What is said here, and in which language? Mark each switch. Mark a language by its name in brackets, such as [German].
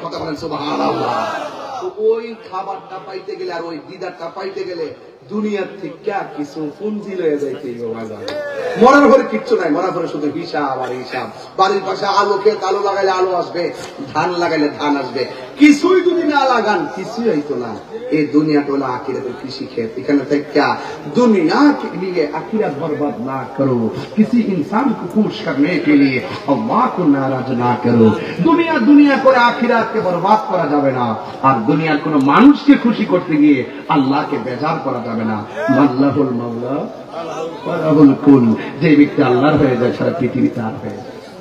[Bangla] কথা বলেন সুবহানাল্লাহ। তো ওই খাবারটা পাইতে গেলে আর ওই দিদারটা পাইতে গেলে দুনিয়ার থেকে কিছু পুঞ্জি লয়ে যাইতে হবে। মরার ঘরে কিচ্ছু নাই, মরার ঘরে শুধু হিসাব আর হিসাব। বাড়ির পাশে আলো খেত আলো লাগাইলে আলো আসবে, ধান লাগাইলে ধান আসবে। কিছুই যদি না লাগান কিছুই হইতো না। এই দুনিয়াটা হলো আখিরাতের কৃষি ক্ষেত। এখানে থেকে [Hindi] दुनिया के लिए आखिरत बर्बाद ना करो, किसी इंसान को खुश करने के लिए अल्लाह को नाराज ना करो। दुनिया दुनिया [Bangla] করে আখিরাতকে বরবাদ করা যাবে না, আর দুনিয়ার কোন মানুষকে খুশি করতে গিয়ে আল্লাহকে বেজার করা যাবে না। আল্লাহুল মাওলা ওয়ালাহুল কুল। যে ব্যক্তি আল্লাহর হয়ে যায় সারা পৃথিবীতে আর হয়ে যায়।